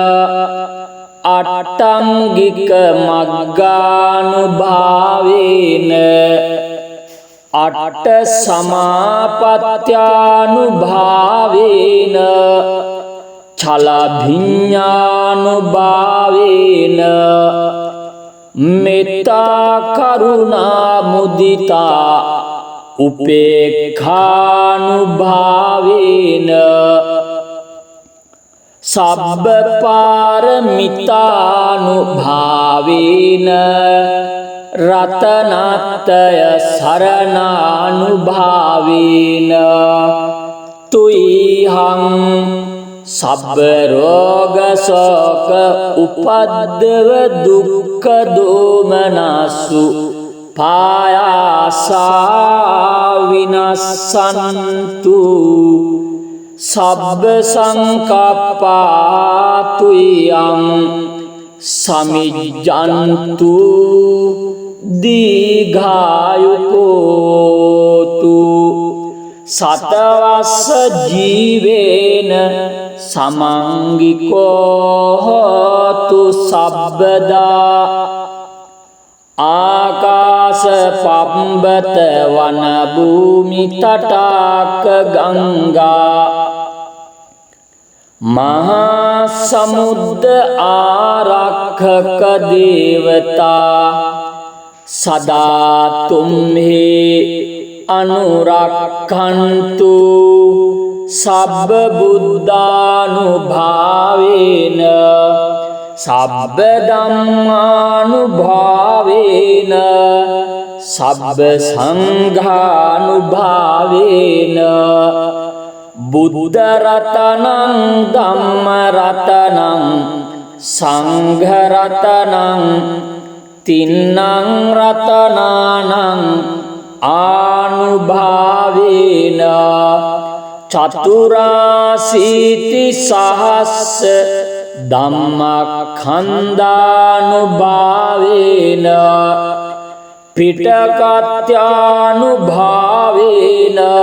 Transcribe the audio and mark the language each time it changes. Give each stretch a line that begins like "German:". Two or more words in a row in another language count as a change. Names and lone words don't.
Pali: අට්ඨංගික මග්ගානුභාවේන අට්ඨ සමාපත්ත්‍යානුභාවේන චලභිඤ්ඤානුභාවේන මෙත්තා කරුණා මුදිතා උපේක්ඛානුභාවේන සබ්බ පාරමිතානුභාවේන රතනත්‍රය සරණානුභාවේන තුයිහං සබ්බ රෝග ශෝක උපද්දව දුක්ඛ දෝමනසු පායාසා විනස්සන්තු සබ්බ සංකප්පාතුයං සමිජ්ජන්තු දීඝායුකෝතු සතවස්ස ජීවේන සමංගිකෝ හෝතු සබ්බදා ආකාශ පබ්බත වන භූමි තටාක ගංගා මහා සමුද්ද ආරක්ෂක දේවතා सदा तुम्हें अनुरक्षन्तु सब्ब बुद्धानुभावेन सब्ब धम्मानुभावेन सब्ब संघानुभावेन बुद्ध रत्नं धम्म रत्नं संघ रत्नं तिन्नं रत्नानां आनुभावेन चतुराशीति सहस्र धम्मखण्डानुभावेन पिटकत्यानुभावेन